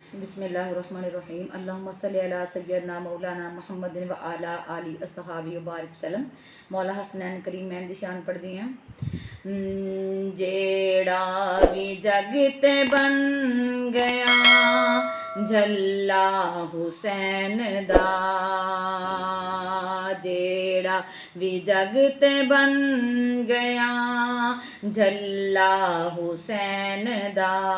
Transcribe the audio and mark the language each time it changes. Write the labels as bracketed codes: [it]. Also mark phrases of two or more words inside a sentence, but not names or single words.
[ar] بسم الله الرحمن الرحيم. اللهم صل على سيدنا مولانا محمد وعلى آلي أصحابي وبارك وسلم. [pa] مولا حسنین کریمین دی شان پڑھدی ہیں۔ جیہڑا بھی جگ تے بن گیا جھلا حسین دا، جیہڑا بھی جگ تے بن گیا جھلا حسین دا, जेड़ा भी जग ते बन गया झल्ला हुसैन दा,